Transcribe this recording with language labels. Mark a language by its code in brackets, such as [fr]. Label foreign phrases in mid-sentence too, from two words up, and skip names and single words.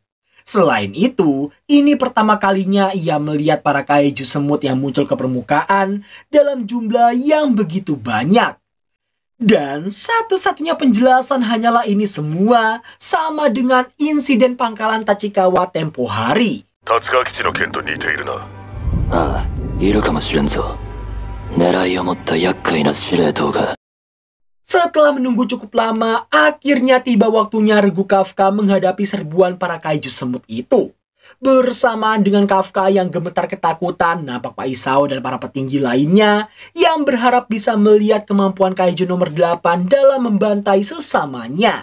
[id] Selain itu, ini pertama kalinya ia melihat para kaiju semut yang muncul ke permukaan dalam jumlah yang begitu banyak. Dan satu-satunya penjelasan hanyalah ini semua sama dengan insiden pangkalan Tachikawa tempo hari. [ja] 立川基地の件と似ているな。ああ、いるかもしれんぞ。狙いを持った厄介な司令塔が。 [id] Setelah menunggu cukup lama, akhirnya tiba waktunya Regu Kafka menghadapi serbuan para kaiju semut itu. Bersamaan dengan Kafka yang gemetar ketakutan, nampak Pak Isao dan para petinggi lainnya yang berharap bisa melihat kemampuan Kaiju nomor 8 dalam membantai sesamanya.